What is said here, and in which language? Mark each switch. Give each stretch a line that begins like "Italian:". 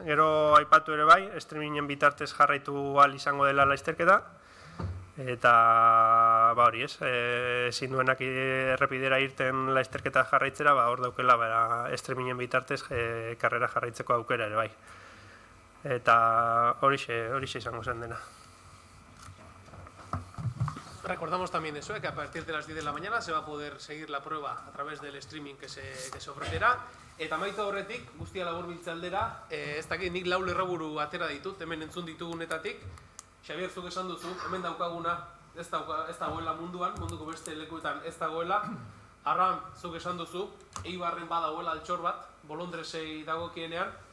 Basque: Gero aipatu ere bai, streamingen bitartez jarraitu ahal izango dela lasterketa, eta hori, ez? Ezin duenak errepidera irten lasterketa jarraitzera, hor daukela streamingen bitartez karrera jarraitzeko aukera ere bai. Eta horixe izango zen dena.
Spanish: Recordamos también eso, que a partir de las 10 de la mañana se va a poder seguir la prueba a través del streaming que se ofrecerá.
Basque: Eta maito horretik, guztia laburbiltze aldera, ez dakit nik lau lerroburu atera ditut, hemen entzun ditugunetatik. Xabier, zuk esan duzu, hemen daukaguna ez dagoela munduan, munduko beste lekuetan ez dagoela. Arran, zuk esan duzu, Eibarren badagoela altxor bat, Bolondresei dagokienean.